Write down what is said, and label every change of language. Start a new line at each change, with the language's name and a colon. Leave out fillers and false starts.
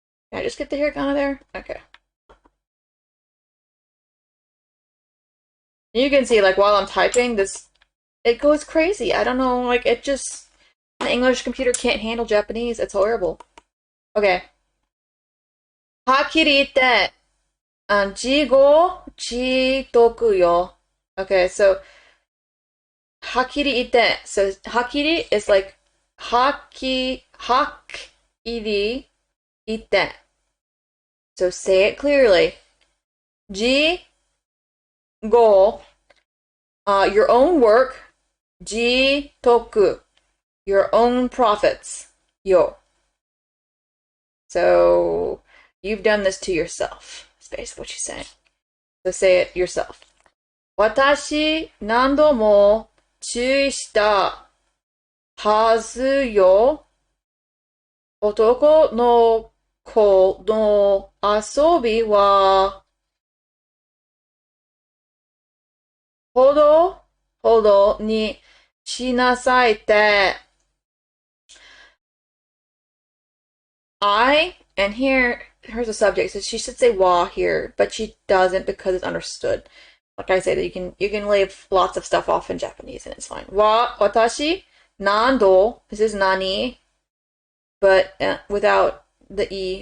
English: Can I just get the hiragana there? Okay. You can see, like, while I'm typing, it goes crazy. I don't know, like, it just, the English computer can't handle Japanese. It's horrible. Okay.
Japanese: はっきり言って、自業自得よ.
English: Okay, so,
Japanese: はっきり言って.
English: So, はっきり is like,
Japanese: はっきり言って.
English: So, say it clearly. 自業 your own work, 自得, your own profits, yo. So you've done this to yourself. That's basically what she's saying. So say it yourself.
Japanese: 私何度も注意したはずよ。男の子の遊びはほどにしなさいって。
English: And here's a subject. So she should say wa here, but she doesn't because it's understood. Like I said, you can leave lots of stuff off in Japanese and it's fine. Wa, watashi, nando. This is nani, but without the e.